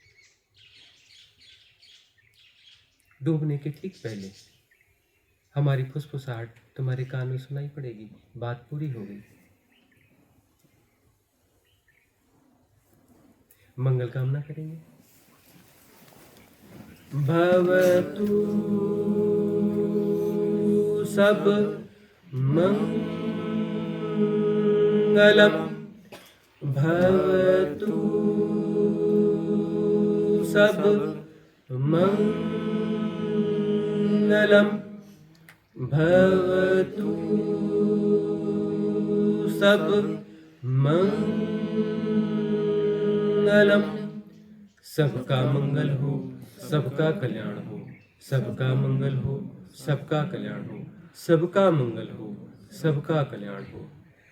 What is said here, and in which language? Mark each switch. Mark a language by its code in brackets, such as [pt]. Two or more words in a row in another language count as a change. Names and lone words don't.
[hi] डूबने के ठीक पहले हमारी फुसफुसाहट तुम्हारे कान में सुनाई पड़ेगी। बात पूरी हो गई। मंगल कामना करेंगे। [pi] भवतु सब मंगलम, भवतु सब मंगलम, भवतु सब मंगलम। [hi] सबका मंगल हो, सबका कल्याण हो, सबका मंगल हो, सबका कल्याण हो, सबका मंगल हो, सबका कल्याण हो।